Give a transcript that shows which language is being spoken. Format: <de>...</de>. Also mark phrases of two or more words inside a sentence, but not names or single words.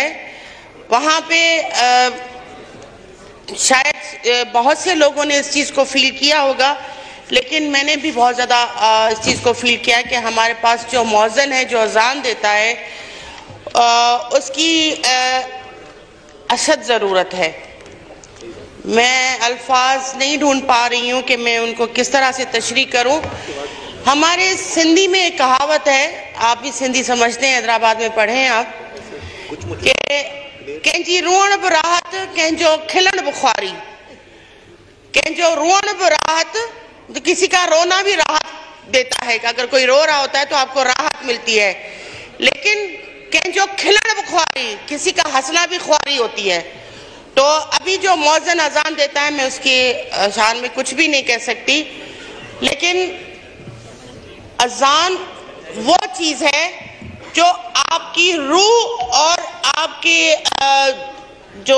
<hi>वहाँ पे शायद बहुत से लोगों ने इस चीज़ को फील किया होगा, लेकिन मैंने भी बहुत ज़्यादा इस चीज़ को फील किया कि हमारे पास जो मौज़न है, जो अज़ान देता है, उसकी अशद ज़रूरत है। मैं अल्फाज नहीं ढूंढ पा रही हूँ कि मैं उनको किस तरह से तशरीह करूँ। हमारे सिंधी में एक कहावत है, आप भी सिंधी समझते हैं, हैदराबाद में पढ़े हैं आप, कि</hi> <sd>कंहिंजी रुअण बि राहत, कंहिंजो खिलण बि ख्वारी। कंहिंजो रुअण बि राहत,</sd> <hi>तो किसी का रोना भी राहत देता है कि अगर कोई रो रहा होता है तो आपको राहत मिलती है, लेकिन</hi> <sd>कंहिंजो खिलण बि ख्वारी,</sd> <hi>किसी का हंसना भी ख्वारी होती है। तो अभी जो मौज़न अजान देता है, मैं उसकी शान में कुछ भी नहीं कह सकती, लेकिन अजान वो चीज़ है जो आपकी रूह और आपके जो</hi>